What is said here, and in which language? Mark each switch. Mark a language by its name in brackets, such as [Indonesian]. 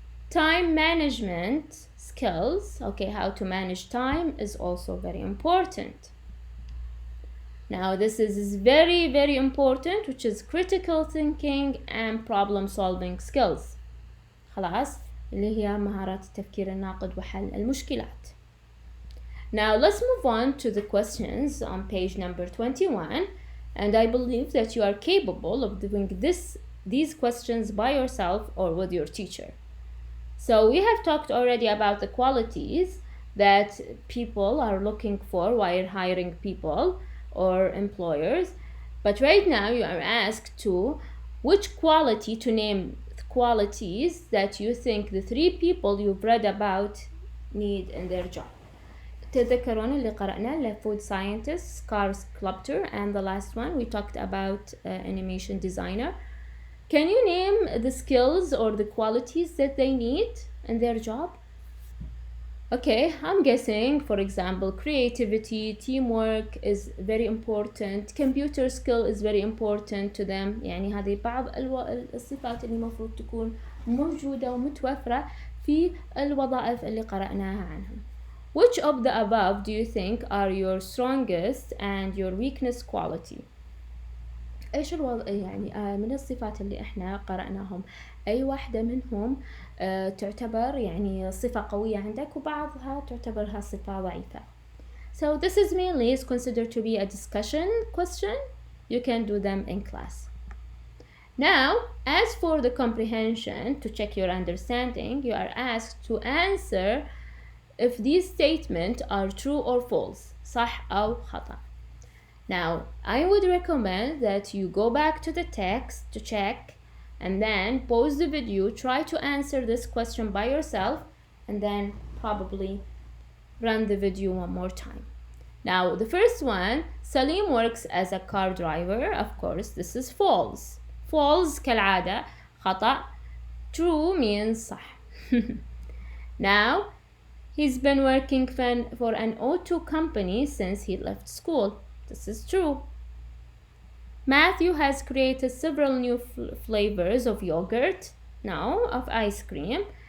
[English] Time management skills, okay, how to manage time is also very important. Now this is very, very important, which is critical thinking and problem solving skills. [Arabic] خلاص, اللي هي مهارات التفكير الناقد وحل المشكلات. [English] Now let's move on to the questions on page number 21, and I believe that you are capable of doing these questions by yourself or with your teacher. So we have talked already about the qualities that people are looking for while hiring people or employers, but right now you are asked to which quality to name qualities that you think the 3 people you've read about need in their job. [Arabic] تذكرون اللي قرأنا [English] food scientist, car sculptor, and the last one we talked about animation designer. Can you name the skills or the qualities that they need in their job? Okay, I'm guessing, for example, creativity, teamwork is very important, computer skill is very important to them. [Arabic] يعني هذه بعض الصفات اللي المفروض تكون موجودة ومتوفرة في الوظائف اللي قرأناها عنهم. [English] Which of the above do you think are your strongest and your weakness quality? [Arabic] ايش يعني من الصفات اللي احنا قرأناهم اي واحدة منهم تعتبر يعني صفة قوية عندك وبعضها تعتبرها صفة ضعيفة. [English] So this is mainly is considered to be a discussion question. You can do them in class. Now, as for the comprehension, to check your understanding, you are asked to answer if these statements are true or false, [Arabic] صح أو خطأ. [English] Now, I would recommend that you go back to the text to check and then pause the video, try to answer this question by yourself, and then probably run the video one more time. Now, the first one, Salim works as a car driver. Of course, this is false. [Arabic] False كالعادة خطأ. [English] True means صح. Now, he's been working for an auto company since he left school. This is true. Matthew has created several new flavors of yogurt, no, of ice cream.